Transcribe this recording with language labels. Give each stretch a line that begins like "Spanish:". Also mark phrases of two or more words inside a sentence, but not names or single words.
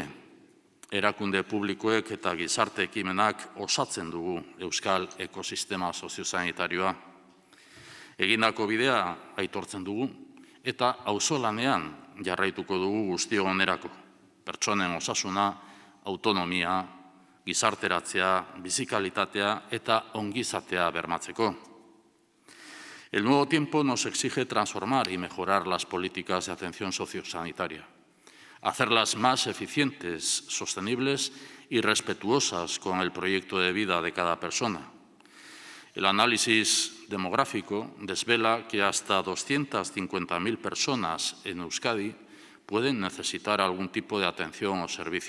Basque: Erakunde publikoek eta gizarte ekimenak osatzen dugu euskal ekosistema soziosanitarioa. Egindako bidea aitortzen dugu eta auzolanean jarraituko dugu guztion onerako. Pertsonen osasuna, autonomia, gizarteratzea, bizikalitatea eta ongizatea bermatzeko.
Spanish: El nuevo tiempo nos exige transformar y mejorar las políticas de atención sociosanitaria, hacerlas más eficientes, sostenibles y respetuosas con el proyecto de vida de cada persona. El análisis demográfico desvela que hasta 250.000 personas en Euskadi pueden necesitar algún tipo de atención o servicio.